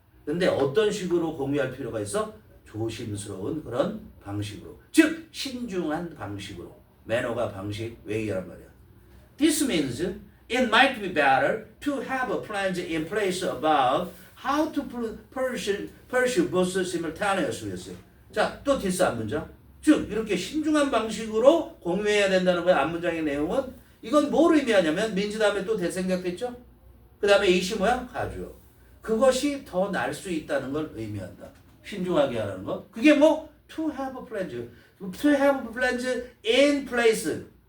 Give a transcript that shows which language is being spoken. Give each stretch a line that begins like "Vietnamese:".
Korean: 근데 어떤 식으로 공유할 필요가 있어? 조심스러운 그런 방식으로. 즉 신중한 방식으로. 매너가 방식, way란 말이야.
English: This means it might be better to have a plan in place about how to pursue both simultaneously.
Korean: 자, 또 this 앞문장. 즉 이렇게 신중한 방식으로 공유해야 된다는 거야. 앞문장의 내용은. 이건 뭘 의미하냐면 민지 다음에 또 대생략됐죠? 그 다음에 이시 뭐야? 가주어. 그것이 더 나을 수 있다는 걸 의미한다. 신중하게 하라는 거. 그게 뭐? To have plans. To have plans in place.